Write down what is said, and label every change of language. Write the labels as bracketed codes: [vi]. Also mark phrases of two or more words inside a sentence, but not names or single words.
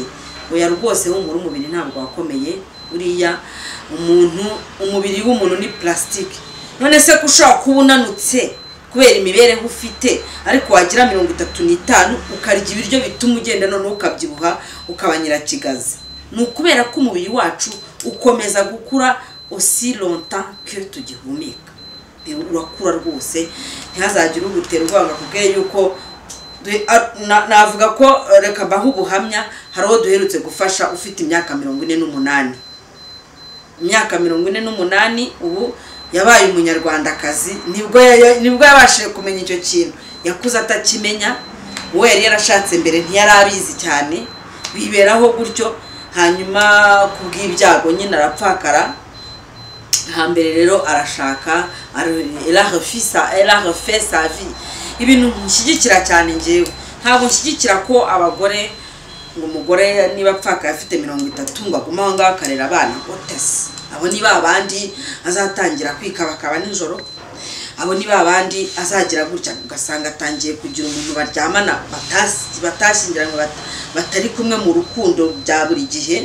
[rw] Oya rwose umubiri ntabwo wakomeye. Uriya umubiri w'umuntu ni plastique. None se kushaka kuba unanutse kubera imibereho ufite, ariko wagira 35 ukarya ibiryo bituma ugenda none ukabyibuha ukaba nyirakigazi, ni ukubera ko umubiri wacu ukomeza gukura [fr] aussi longtemps que [rw] tugihumeka. Urakura rwose, ntihazagire ugutera ubwanga kubweye yuko navuga ko reka baho ubuhamya. Hari uwo duherutse gufasha ufite imyaka 48, imyaka 48, ubu yabaye umunyarwandakazi. Nibwo yabashije kumenya icyo kintu, yakuze atakimenya. Uwo yari yarashatse mbere ntiyari abizi cyane, biberaho gutyo. Hanyuma kubw'ibyago nyine arapfakara. Hambere rero arashaka, [fr] elle a refait sa vie. [rw] Ibintu nshyigikira cyane njyewe. Ntabwo nshyigikira ko abagore ngo umugore niba apfaka afite 30 ngo aguma aho ngaho akarera abana otese. Abo ni babandi azatangira kwikabakaba nijoro. Abo ni babandi azagira gutya ugasanga atangiye kugira umuntu baryamana batashyingiranywe, batari kumwe mu rukundo bya buri gihe.